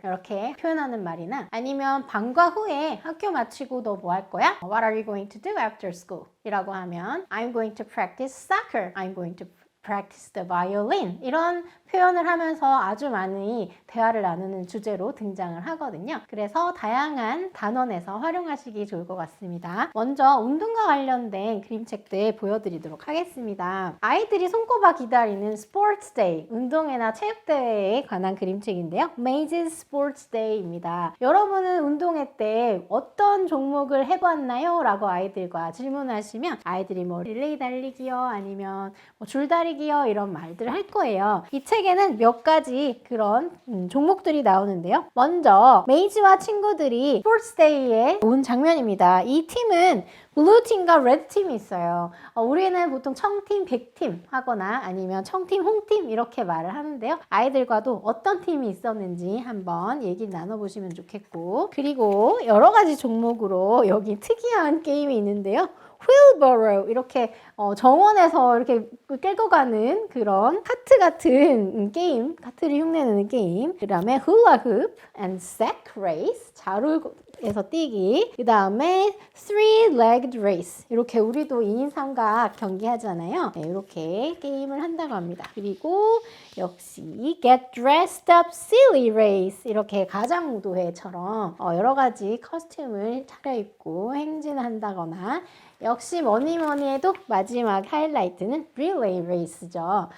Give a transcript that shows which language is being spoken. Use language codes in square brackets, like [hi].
[ko] 이렇게 표현하는 말이나 아니면 방과 후에 학교 마치고 너 뭐 할 거야? [en] What are you going to do after school? [ko] 이라고 하면 [en] I'm going to practice soccer. I'm going to practice the violin. [ko] 이런 표현을 하면서 아주 많이 대화를 나누는 주제로 등장을 하거든요. 그래서 다양한 단원에서 활용하시기 좋을 것 같습니다. 먼저 운동과 관련된 그림책들 보여드리도록 하겠습니다. 아이들이 손꼽아 기다리는 스포츠 데이, 운동회나 체육대회에 관한 그림책인데요. Maze's Sports Day입니다. 여러분은 운동회 때 어떤 종목을 해봤나요? 라고 아이들과 질문하시면 아이들이 뭐 릴레이 달리기요, 아니면 뭐 줄다리기요, 이런 말들을 할 거예요. 이 책에는 몇 가지 그런 종목들이 나오는데요. 먼저 메이지와 친구들이 스포츠데이에 온 장면입니다. 이 팀은 블루팀과 레드팀이 있어요. 우리는 보통 청팀, 백팀 하거나 아니면 청팀, 홍팀 이렇게 말을 하는데요. 아이들과도 어떤 팀이 있었는지 한번 얘기 나눠보시면 좋겠고, 그리고 여러 가지 종목으로 여기 특이한 게임이 있는데요. wheelbarrow, 이렇게 정원에서 이렇게 끌고 가는 그런 카트 같은 게임, 카트를 흉내내는 게임. 그 다음에 [en] hula hoop and sack race, [ko] 자루에서 뛰기. 그 다음에 [en] three-legged race, [ko] 이렇게 우리도 2인 3각 경기하잖아요. 네, 이렇게 게임을 한다고 합니다. 그리고 역시 [en] get dressed up silly race, [ko] 이렇게 가장무도회처럼 여러 가지 커스튬을 차려입고 행진한다거나, 역시 뭐니 해도 마지막 하이라이트는 릴레이 레이스죠.